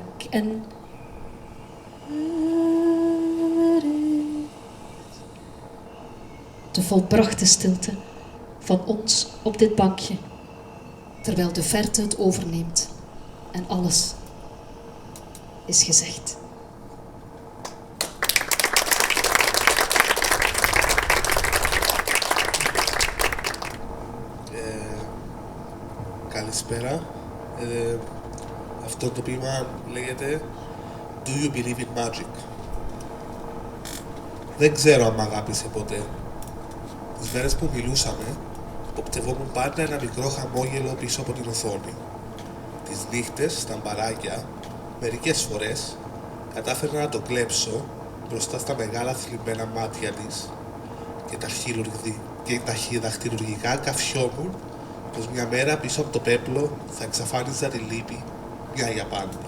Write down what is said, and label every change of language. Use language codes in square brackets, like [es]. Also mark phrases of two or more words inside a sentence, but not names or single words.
[nl] En de volbrachte stilte van ons op dit bankje, terwijl de verte het overneemt en alles is gezegd. [el] Καλησπέρα. Αυτό το ποίημα λέγεται Do you believe in magic? Δεν ξέρω αν μ' αγάπησε ποτέ. Τις μέρες που μιλούσαμε, οπτευόμουν πάντα ένα μικρό χαμόγελο πίσω από την οθόνη. Τις νύχτες, στα μπαράκια, μερικές φορές κατάφερνα να το κλέψω μπροστά στα μεγάλα θλιμμένα μάτια της και τα δαχτυλουργικά καφιόμουν πως μια μέρα πίσω από το πέπλο θα εξαφάνιζα τη λύπη μια για πάντα.